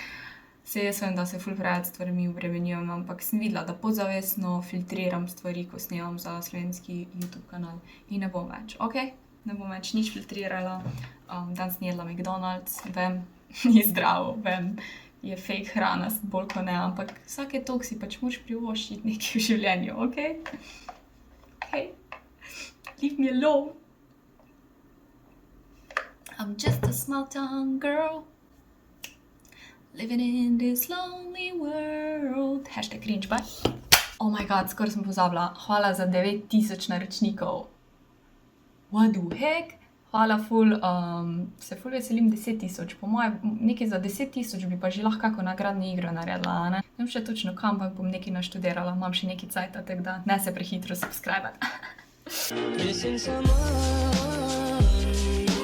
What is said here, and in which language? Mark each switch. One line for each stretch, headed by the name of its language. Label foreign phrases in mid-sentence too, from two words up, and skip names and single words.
Slovenian: Saj jaz vem, da se ful preveč stvarmi obremenjujem, ampak sem videla, da podzavestno filtriram stvari, ko snemam za slovenski YouTube kanal in ne bom več, ok? Ne bom več nič filtrirala. Danes sem jedla McDonald's, vem, ni zdravo, vem, je fake hrana, bolj kot ne, ampak vsake toliko si pač moraš privoščiti nekaj v življenju, ok?
English: Ok? Leave me alone. I'm just a small town girl living in this lonely world. Hashtag cringe, bye. Oh my god,
Slovenian: skoraj sem pozabila. Hvala za 9000 naročnikov.
English: What the heck?
Slovenian: Hvala ful, se ful veselim 10 000. Po moje, nekaj za 10 000 bi pa že lahko kako nagradno igro naredila, ne? Ne vem še točno kam, ampak bom nekaj naštudirala, imam še nekaj cajta, tako da ne se prehitro subscribe.
English: Missing someone.